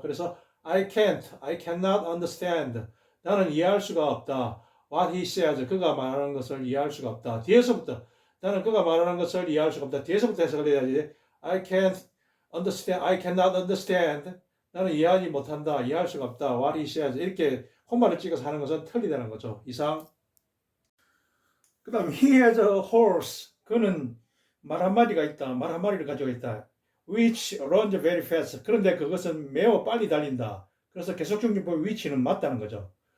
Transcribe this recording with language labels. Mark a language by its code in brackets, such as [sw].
[en] 그래서 I cannot understand. [ko] 나는 이해할 수가 없다. [en] What he says. [ko] 그가 말하는 것을 이해할 수가 없다. 뒤에서부터 나는 그가 말하는 것을 이해할 수가 없다. 뒤에서부터 해석을 해야지. [en] I cannot understand. [ko] 나는 이해하지 못한다. 이해할 수가 없다. [en] What he says. [ko] 이렇게 콤마를 찍어서 하는 것은 틀리다는 거죠. 이상. [en] 그 다음 he has a horse. [ko] 그는 말 한마리가 있다. 말 한마리를 가지고 있다. [en] which runs very fast. [ko] 그런데 그것은 매우 빨리 달린다. 그래서 계속적 용법 which는 맞다는 거죠.